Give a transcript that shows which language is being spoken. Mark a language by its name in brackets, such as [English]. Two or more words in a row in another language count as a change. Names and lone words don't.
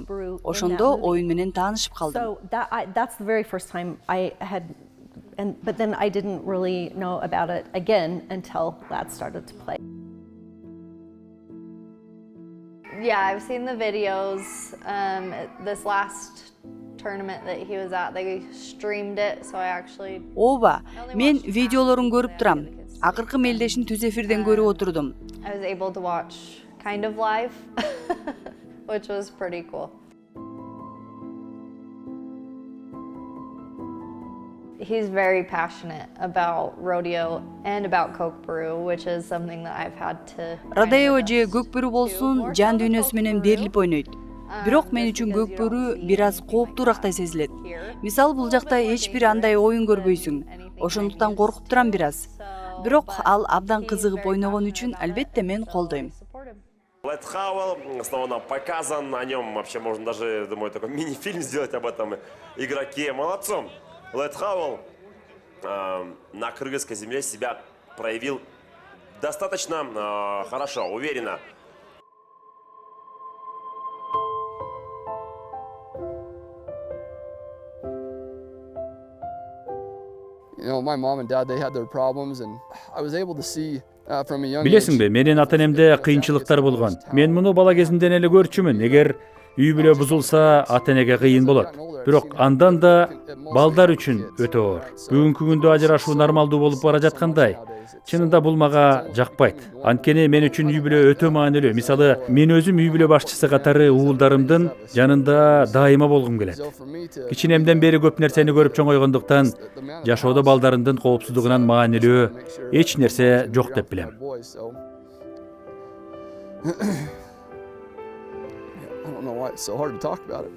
[Kyrgyz] Ошондо оюн менен таанышып калдым. [English] So that's the very first time I had, but then I didn't really know about it again until that started to play. Yeah, I've seen the videos. This last tournament that he was at, they streamed it, so I actually. [Kyrgyz] Ооба, мен видеолорун көрүп турам. Акыркы мелдешин түз эфирден көрүп отурдум. [English] I was able to watch kind of live, which was pretty cool. He's very passionate about rodeo and about Coke Brew, which is something that I've had to. [Kyrgyz] Родео же көк бөрү болсун, жан дүйнөсү менен берилип ойнойт. Бирок мен үчүн көк бөрү бир аз кооптуурактай сезилет. Мисалы бул жакта эч бир андай оюн көрбөйсүң. Ошондуктан коркуп турам бир аз. Бирок ал абдан кызыгып ойногон үчүн албетте мен колдойм. [Russian] Лед Хауэлл, снова нам показан, о нем вообще можно даже, думаю, такой мини-фильм сделать об этом игроке. Молодцом. Лед Хауэлл на кыргызской земле себя проявил достаточно хорошо, уверенно. [English] You know, my mom and dad, they had their problems, and I was able to see from a young age. [Kyrgyz] Билесиңби, менин ата-энемде кыйынчылыктар болгон. Мен муну бала кезимден эле көрчүмүн. Эгер үй бүлө бузулса, ата-энеге кыйын болот. Бирок андан да балдар үчүн өтө оор. Бүгүнкү күндө ажырашуу нормалдуу болуп бара жаткандай. Чынында бул мага жакпайт. Анткени мен үчүн үй бүлө өтө маанилүү. Мисалы, мен өзүм үй бүлө башчысы катары уулдарымдын жанында дайыма болгум келет. Кичинемден бери көп нерсени көрүп чоңойгондуктан, жашоодо балдарымдын коопсуздугунан маанилүү эч нерсе жок деп билем. [English] I don't know why it's so hard to talk about it.